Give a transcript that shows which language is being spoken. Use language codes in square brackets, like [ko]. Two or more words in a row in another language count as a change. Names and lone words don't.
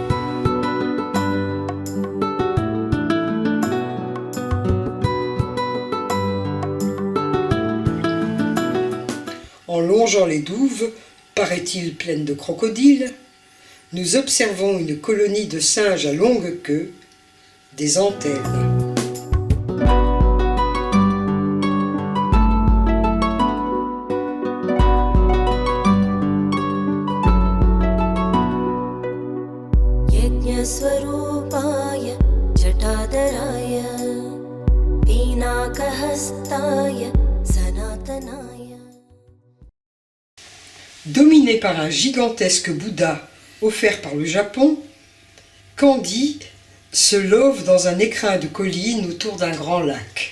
[fr] En longeant les douves, paraît-il pleines de crocodiles, nous observons une colonie de singes à longue queue, des entelles. [sa] स्वरूपाय जटाधराय पीनाकहस्ताय सनातनाय. [fr] Dominé par un gigantesque Bouddha offert par le Japon, Kandy se love dans un écrin de collines autour d'un grand lac.